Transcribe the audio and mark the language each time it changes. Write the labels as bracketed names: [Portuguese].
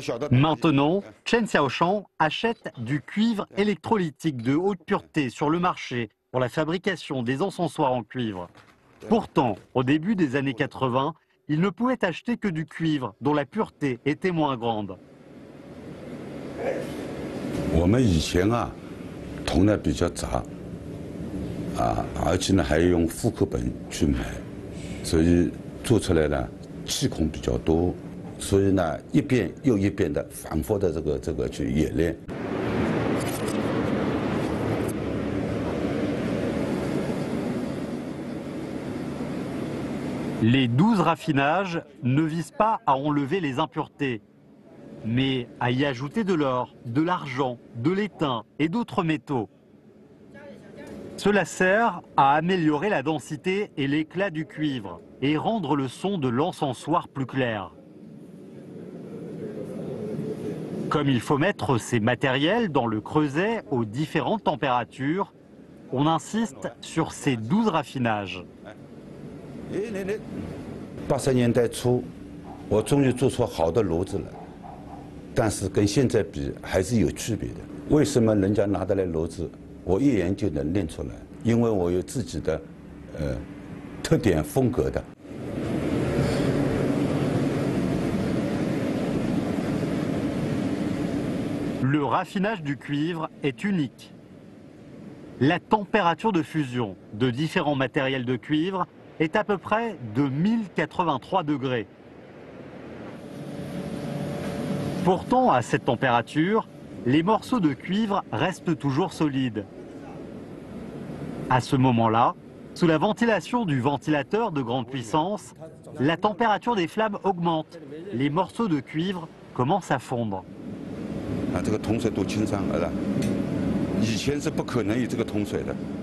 [French] Maintenant, Chen Xiaoshan achète du cuivre électrolytique de haute pureté sur le marché pour la fabrication des encensoirs en cuivre. Pourtant, au début des années 80, il ne pouvait acheter que du cuivre dont la pureté était moins grande. [Chinese] 我们以前啊，铜呢比较杂，而且呢还要用复刻本去买，所以做出来呢气孔比较多，所以呢一遍又一遍的反复的这个去演练。 [French] Les 12 raffinages ne visent pas à enlever les impuretés, mais à y ajouter de l'or, de l'argent, de l'étain et d'autres métaux. Cela sert à améliorer la densité et l'éclat du cuivre et rendre le son de l'encensoir plus clair. Comme il faut mettre ces matériels dans le creuset aux différentes températures, on insiste sur ces 12 raffinages. [Chinese] 80年代初，我终于做出好的炉子了，但是跟现在比还是有区别的。为什么人家拿得来炉子，我一眼就能认出来？因为我有自己的特点风格的。 [French] Le raffinage du cuivre est unique. La température de fusion de différents matériels de cuivre est à peu près de 1083 degrés. Pourtant, à cette température, les morceaux de cuivre restent toujours solides. À ce moment-là, sous la ventilation du ventilateur de grande puissance, la température des flammes augmente. Les morceaux de cuivre commencent à fondre. [Chinese] 啊，这个铜水多清爽，儿子，以前是不可能有这个铜水的。